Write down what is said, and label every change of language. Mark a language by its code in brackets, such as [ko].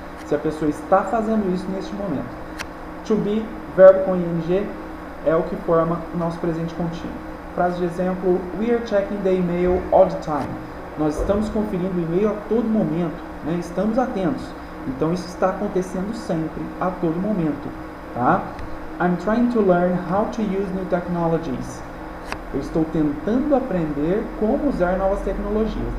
[pt] Se a pessoa está fazendo isso neste momento. To be, verbo com ing, é o que forma o nosso presente contínuo. Frase de exemplo, [en] we are checking the email all the time. [pt] Nós estamos conferindo o e-mail a todo momento, né? Estamos atentos. Então isso está acontecendo sempre, a todo momento, tá? [en] I'm trying to learn how to use new technologies. [pt] Eu estou tentando aprender como usar novas tecnologias.